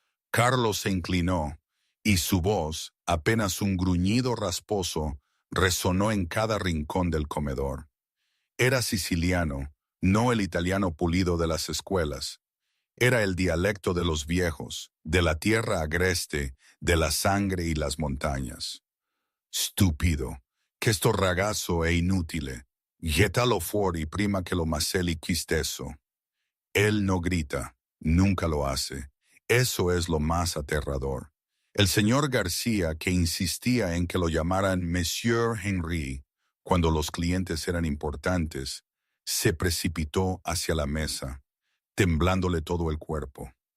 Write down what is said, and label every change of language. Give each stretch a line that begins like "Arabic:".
Spanish: Carlos se inclinó, y su voz, apenas un gruñido rasposo, resonó en cada rincón del comedor. Era siciliano, no el italiano pulido de las escuelas. Era el dialecto de los viejos, de la tierra agreste, de la sangre y las montañas.
Italian: Stúpido, che sto ragazzo è inutile. Gettalo fuori prima che lo macelli quisteso.
Spanish: Él no grita, nunca lo hace. Eso es lo más aterrador. El señor García, que insistía en que lo llamaran Monsieur Henry cuando los clientes eran importantes, se precipitó hacia la mesa, temblándole todo el cuerpo.